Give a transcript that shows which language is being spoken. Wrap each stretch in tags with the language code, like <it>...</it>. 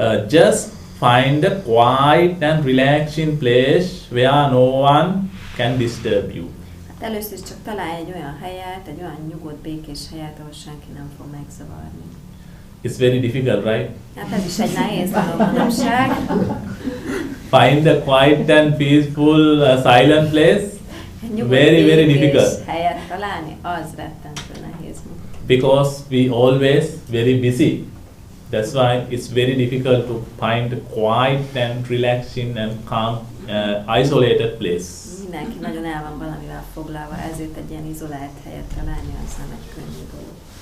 <en>Just find a quiet and relaxing place where no one can disturb you.</en> <hu>Hát először is csak találj egy olyan helyet, egy olyan nyugodt, békés helyet, ahol senki nem fog megzavarni.</hu> <en>It's very difficult, right?</en> <hu>Hát ez is egy nehéz dolog manapság.</hu> <en>Find a quiet and peaceful, silent place. Very difficult.</en> <hu>Helyet találni, az rettentő nehéz.</hu> <en>Because we always very busy. That's why it's very difficult to find a quiet and relaxing and calm, isolated place.</en> <hu>Mindenki nagyon el van valamivel foglalva, ezért egy ilyen izolált helyet találni, az nem egy könnyű dolog.</hu>